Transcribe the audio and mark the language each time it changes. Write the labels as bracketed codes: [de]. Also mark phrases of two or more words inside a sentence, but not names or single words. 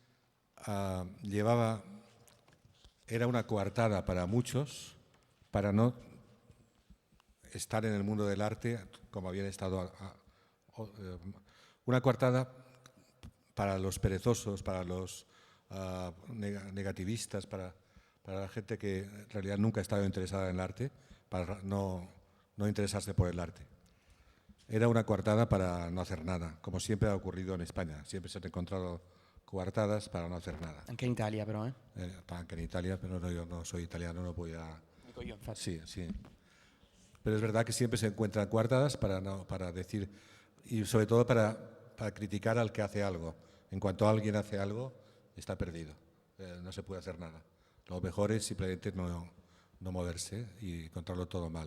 [es] era una coartada para muchos para no estar en el mundo del arte como habían estado, una coartada para los perezosos, para los negativistas, para la gente que en realidad nunca ha estado interesada en el arte, para no interesarse por el arte. Era una coartada para no hacer nada, como siempre ha ocurrido en España. Siempre se han encontrado coartadas para no hacer nada. [it] Anche in Italia però, Anche in Italia, [es] pero no, yo no soy italiano, no voy a... [it] Dico io, infatti. [es] Sí, sí. Pero es verdad que siempre se encuentran coartadas para decir, y sobre todo para criticar al que hace algo. En cuanto alguien hace algo, está perdido. No se puede hacer nada. Lo mejor es simplemente no moverse y encontrarlo todo mal.